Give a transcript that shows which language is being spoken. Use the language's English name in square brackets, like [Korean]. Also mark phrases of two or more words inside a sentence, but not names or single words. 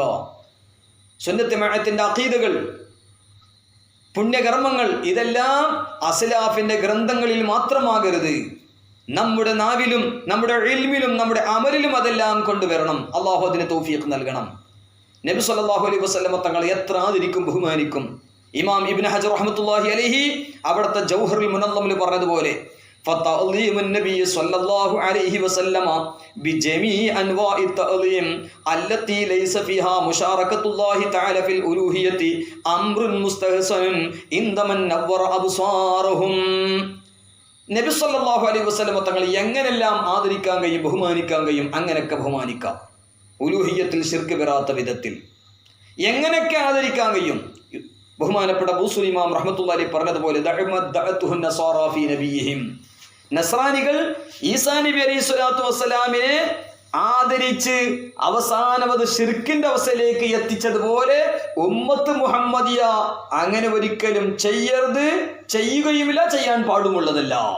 [Malayalam] സുന്നത്ത് ജമാഅത്തിന്റെ അഖീദകൾ, പുണ്യകർമ്മങ്ങൾ, ഇതെല്ലാം അസ്ലാഫിന്റെ ഗ്രന്ഥങ്ങളിൽ മാത്രമാകരുത്. നമ്മുടെ നാവിലും നമ്മുടെ ഇൽമിലും നമ്മുടെ അമലിലും അതെല്ലാം കൊണ്ടുവരണം. അള്ളാഹു അതിന് തൗഫീഖ് നൽകണം. നബി [Arabic] صلى الله عليه وسلم [Malayalam] തങ്ങൾ എത്ര ആദരിക്കും, ബഹുമാനിക്കും. [Arabic] ഇമാം ഇബ്നു ഹജർ رحمة الله عليه [Malayalam] അവിടുത്തെ ജൗഹറുൽ മുനല്ലമിൽ പറഞ്ഞതുപോലെ [Arabic] فَتَعْظِيمُ النَّبِيِّ صلى الله عليه وسلم بجميع أنواع التعظيم التي ليس فيها مشاركة الله تعالى في الألوهية أمر مستحسن عندمن نور أبصارهم. [Malayalam] നബി [Arabic] صلى الله عليه وسلم [Malayalam] തങ്ങൾ എങ്ങനെല്ലാം ആദരിക്കാൻ കഴിയും, ബഹുമാനിക്കാൻ കഴിയും, അങ്ങനെയൊക്കെ ബഹുമാനിക്കാം. ഉലൂഹിയത്തിൽ ശിർക്ക് വരാത്ത വിധത്തിൽ എങ്ങനെയൊക്കെ ആദരിക്കാൻ കഴിയും. ബഹുമാനപ്പെട്ട ബൂസുൽ ഇമാം [Arabic] رحمة الله عليه [Malayalam] പറഞ്ഞതുപോലെ [Arabic] دعته النصارى في نبيهم, [Malayalam] നസ്രാനികൾ ഈസാ നബി [Arabic] عليه الصلاة والسلام [Malayalam] ആദരിച്ച് അവസാനം അത് ശിർക്കിന്റെ അവസ്ഥയിലേക്ക് എത്തിച്ചതുപോലെ [Arabic] أمة محمدية [Malayalam] അങ്ങനെ ഒരിക്കലും ചെയ്യരുത്, ചെയ്യുകയുമില്ല, ചെയ്യാൻ പാടുമുള്ളതല്ല.